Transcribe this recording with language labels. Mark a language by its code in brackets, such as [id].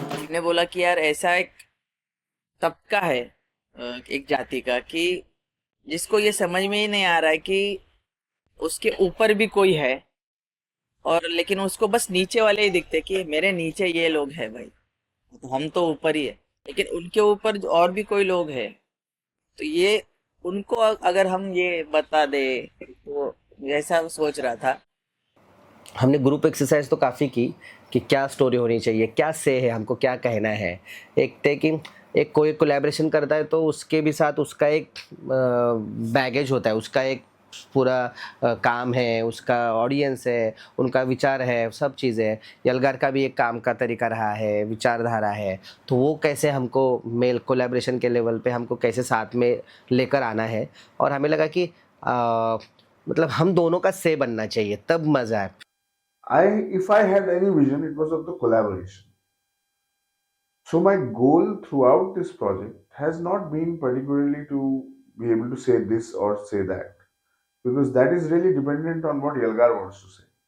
[hi] ने बोला कि यार ऐसा एक तबका है एक जाति का कि जिसको ये समझ में ही नहीं आ रहा है कि उसके ऊपर भी कोई है, और लेकिन उसको बस नीचे वाले ही दिखते कि मेरे नीचे ये लोग हैं भाई, तो हम तो ऊपर ही है, लेकिन उनके ऊपर और भी कोई लोग हैं. तो ये उनको अगर हम ये बता दे, तो ऐसा सोच रहा था. हमने ग्रुप एक्सरसाइज तो काफ़ी की कि क्या स्टोरी होनी चाहिए, क्या से है, हमको क्या कहना है. एक थे कि एक कोई कोलैबोरेशन करता है तो उसके भी साथ उसका एक बैगेज होता है, उसका एक पूरा काम है, उसका ऑडियंस है, उनका विचार है, सब चीज़ें हैं. यलगार का भी एक काम का तरीका रहा है, विचारधारा है. तो वो कैसे हमको मेल कोलैबोरेशन के लेवल पे हमको कैसे साथ में लेकर आना है. और हमें लगा कि मतलब हम दोनों का से बनना चाहिए, तब मज़ा है. [en] If I had any vision, it was of the collaboration. So my goal throughout this project has not been particularly to be able to say this or say that, because that is really dependent on what Yelgar wants to say.